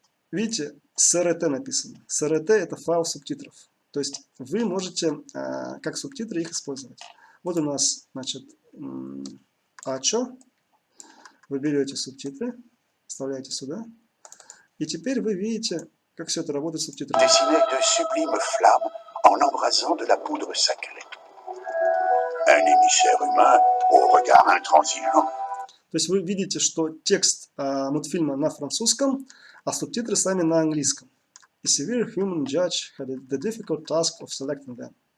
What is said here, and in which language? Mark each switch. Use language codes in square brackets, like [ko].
[ru] Видите, SRT написано. SRT это файл субтитров. То есть вы можете как субтитры их использовать. Вот у нас, значит, ачо. Вы берете субтитры, вставляете сюда. И теперь вы видите, как все это работает с субтитрами. [fr] Dessinait de sublimes flammes en embrasant de la poudre sacrée. Un émissaire humain au regard intransigeant. [ru] То есть вы видите, что текст мультфильма на французском, а субтитры сами на английском. [en] A severe human judge had the difficult task of selecting them.